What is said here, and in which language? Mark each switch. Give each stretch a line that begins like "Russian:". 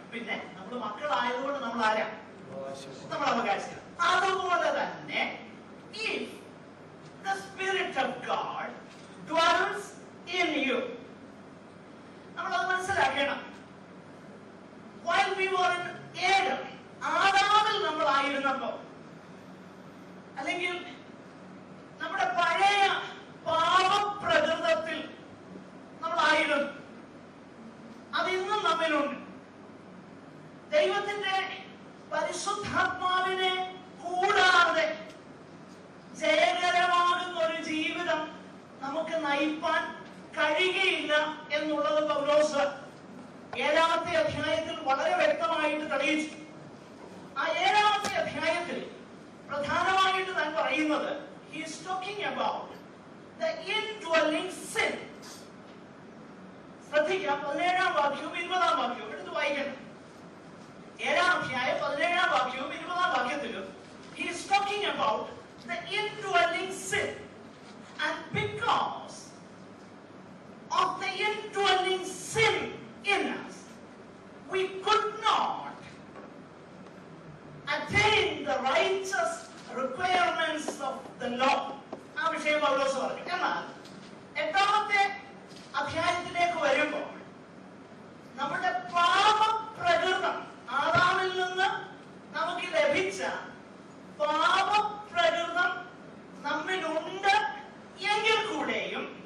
Malayalam: പിന്നെ നമ്മൾ മക്കളായതുകൊണ്ട് നമ്മൾ ആരാ? നമ്മൾ അവകാശികൾ. അതുപോലെ തന്നെ
English: if the Spirit of God dwells in you,
Malayalam: നമ്മളത് മനസ്സിലാക്കണം.
English: While we were in Adam,
Malayalam: ആദാമിൽ നമ്മൾ ആയിരുന്നപ്പോ, അല്ലെങ്കിൽ നമ്മുടെ പഴയ പാപപ്രകൃതത്തിൽ നമ്മളായിരുന്നു, അതിന്നും നമ്മിലുണ്ട്. ദൈവത്തിന്റെ പരിശുദ്ധാത്മാവിനെ കൂടാതെ ജയകരമാകുന്ന ഒരു ജീവിതം നമുക്ക് നയിപ്പാൻ കഴിയുകയില്ല എന്നുള്ളത് പൗലോസ് 7-ാമത്തെ അധ്യായത്തിൽ വളരെ വ്യക്തമായിട്ട് തെളിയിച്ചു. ആ 7-ാമത്തെ അധ്യായത്തിൽ പ്രധാനമായിട്ട് താൻ പറയുന്നത്,
English: he is talking about the indwelling sin.
Malayalam: ശ്രദ്ധിക്കാം, 17-ാം വാക്യവും 20-ാം വാക്യവും എടുത്ത് വായിക്കണം. 7-ാം അധ്യായം 17-ാം വാക്യവും 20-ാം വാക്യത്തിലും
English: he is talking about the indwelling sin, and because of the indwelling sin in us, we could not attain the righteous requirements of the law.
Malayalam: ആ വിഷയം പൗലോസ് പറഞ്ഞു. എന്നാൽ 8-ാമത്തെ അധ്യായത്തിലേക്ക് വരുമ്പോൾ നമ്മുടെ പാപപ്രകൃതം, ആദാമിൽ നിന്ന് നമുക്ക് ലഭിച്ച പാപപ്രകൃതം നമ്മിലുണ്ട് എങ്കിൽ കൂടെയും